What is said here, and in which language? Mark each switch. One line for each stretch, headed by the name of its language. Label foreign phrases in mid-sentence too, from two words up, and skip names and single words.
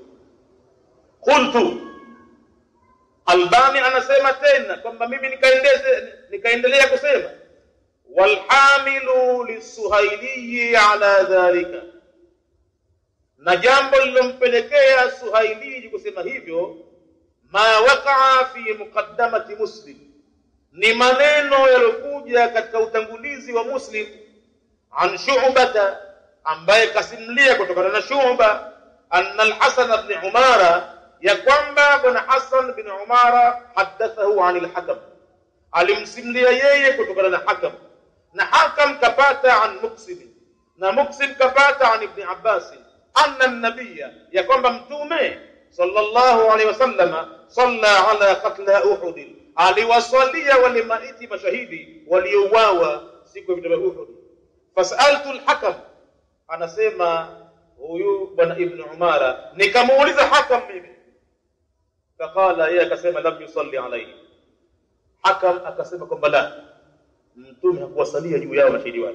Swahili: Qultu, Albani anasema tena kwamba mimi nikaendelea kusema,
Arabic: والحامل للسهيلي على ذلك,
Swahili: na jambo lilompelekea Suhaili kusema hivyo,
Arabic: ما وقع في مقدمة
Swahili: Muslim, ni maneno yalokuja katika utangulizi wa Muslim, an Shu'bata, ambaye kasimlia kutokana na Shu'ba, anna al-Hasan ibn Umara, ya kwamba bwana Hasan bin Umara
Arabic: حدثه عن الحكم,
Swahili: alimsimlia yeye kutokana na Hakam, na Hakam kapata an Muqsim, na Muqsim kapata an Ibn Abbas,
Arabic: أن النبي,
Swahili: ya kwamba mtume
Arabic: صلى الله عليه وسلم صلى على قتلى أحد,
Swahili: aliwasalia wale maiti mashahidi waliouawa siku ya vita vya Uhud.
Arabic: فسألت الحكم,
Swahili: anasema huyu bwana Ibn Umara, nikamuuliza Hakam mimi, faqala, yeye akasema
Arabic: لم يصل عليه.
Swahili: Hakam akasema kwamba la, mtume hakuwasalia juu yao mashahidi wale.